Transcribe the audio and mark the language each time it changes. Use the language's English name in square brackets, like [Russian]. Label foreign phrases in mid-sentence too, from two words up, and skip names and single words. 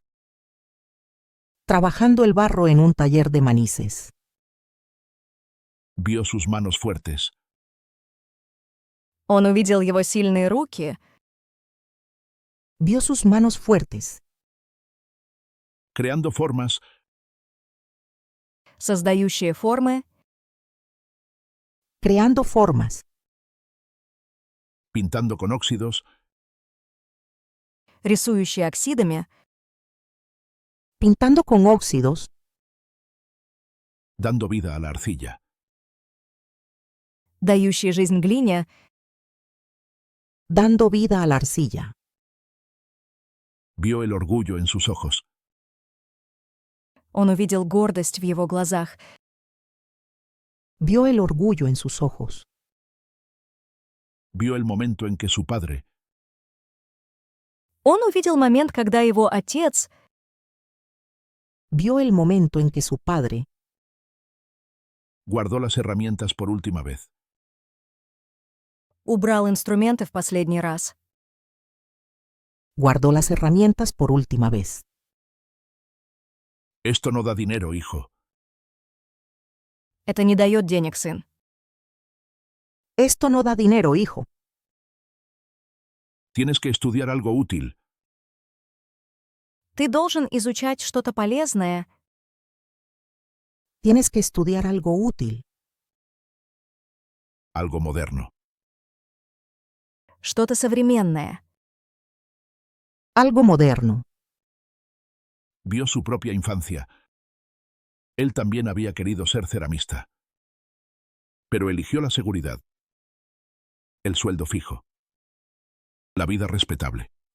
[Spanish] trabajando el barro en un taller de Manises. Vio sus manos fuertes, [Russian] Он увидел его сильные руки, [Spanish] Vio sus manos fuertes, creando formas, [Russian] создающие формы, [Spanish] creando formas, pintando con óxidos, [Russian] рисующие оксидами, [Spanish] pintando con óxidos, dando vida a la arcilla. [Russian] дающий жизнь глине, [Spanish] dando vida a la arcilla. Vio el orgullo en sus ojos. [Russian] он увидел гордость в его глазах, [Spanish] Vio el orgullo en sus ojos. Vio el momento en que su padre, [Russian] он увидел момент, когда его отец [Spanish] Vio el momento en que su padre guardó las herramientas por última vez. [Russian] убрал инструменты в последний раз. [Spanish] guardó las herramientas por última vez. Esto no da dinero, hijo. [Russian] Это не дает денег, сын. [Spanish] Esto no da dinero, hijo. Tienes que estudiar algo útil. [Russian] Ты должен изучать что-то полезное, [Spanish] Tienes que estudiar algo útil, Algo moderno. [Russian] что-то современное. [Spanish] algo moderno. Vio su propia infancia. Él también había querido ser ceramista. Pero eligió la seguridad. El sueldo fijo. La vida respetable.